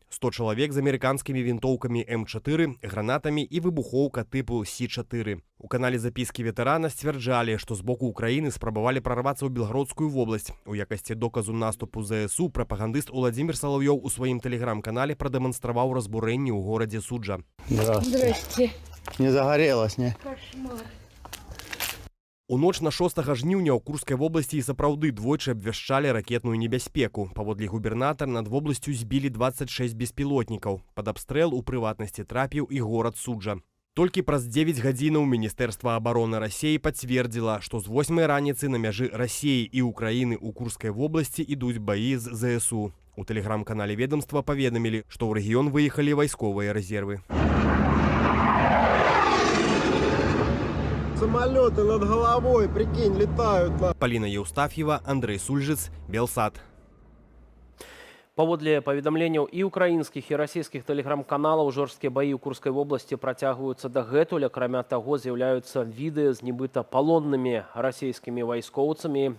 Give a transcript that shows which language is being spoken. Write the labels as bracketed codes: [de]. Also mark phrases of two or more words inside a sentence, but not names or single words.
[be] 100 чалавек з амерыканскімі вінтоўкамі М4, гранатамі і выбухоўка тыпу Сі-4. У канале запіскі ветэрана сцвярджалі, што з боку Украіны спрабавалі прарвацца ў Белгородскую вобласць. У якасці доказу наступу ЗСУ прапагандыст Уладзімір Салаўёў у сваім тэлеграм-канале прадэманстраваў разбурэнні ў горадзе Суджа. [ru] Здравствуйте. Не загорелось, не? Кошмар. [be] У ноч на 6 жніўня ў Курскай вобласці і сапраўды двойчы абвяшчалі ракетную небяспеку. Паводле губернатар над вобласцю збілі 26 беспілотнікаў. Пад абстрэл у прыватнасці трапіў і горад Суджа. Толькі праз 9 гадзінаў Міністэрства абароны Расіі пацвердзіла, што з 8 раніцы на мяжы Расіі і Украіны ў Курскай вобласці ідуць баі з ЗСУ. У тэлеграм-канале ведомства паведамілі, што ў рэгіён выехалі вайсковыя рэзервы. [ru] Самолеты над головой, прикинь, летают. [be] Полина Еўстаф'ева, Андрей Сульжыц, Белсат. Паводле паведамленняў і украінскіх, і расійскіх тэлеграм-каналаў, жорсткія баі ў Курскай вобласці працягваюцца дагэтуль. Акрамя таго, з'яўляюцца відэа з нібыта палоннымі расійскімі вайскоўцамі.